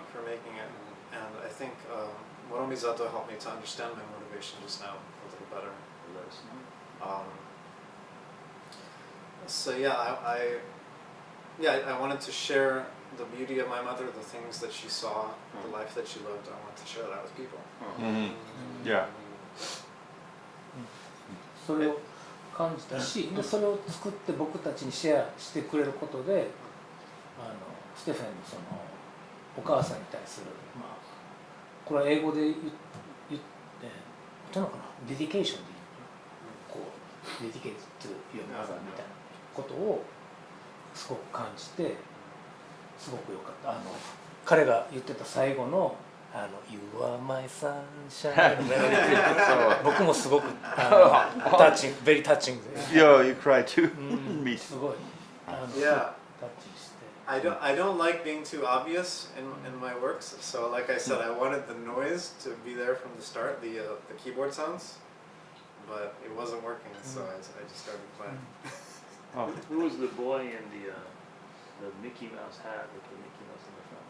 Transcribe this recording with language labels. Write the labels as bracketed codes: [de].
[en] for making it, and I think Moromizato helped me to understand my motivation just now a little better. Let us know. So yeah, I wanted to share the beauty of my mother, the things that she saw, the life that she lived. I wanted to share that with people. Yeah. [ja] それを感じたし、それを作って僕たちにシェアしてくれることで、ステフェンのそのお母さんに対する、これは英語で言って言うのかな、デディケーションで言うのかな、こうデディケートというマザーみたいなことをすごく感じて、すごく良かった。彼が言ってた最後のYou are my sunshine のメロディー僕もすごくタッチング、 [en] very touching [ja] で。 [en] Yeah, you cry too. Me [ja] すごい [en] Yeah. [ja] タッチして。 [en] I don't like being too obvious in my works. So like I said, I wanted the noise to be there from the start, the keyboard sounds, but it wasn't working. So I just started playing. Who was the boy in the Mickey Mouse hat with the Mickey Mouse in the front?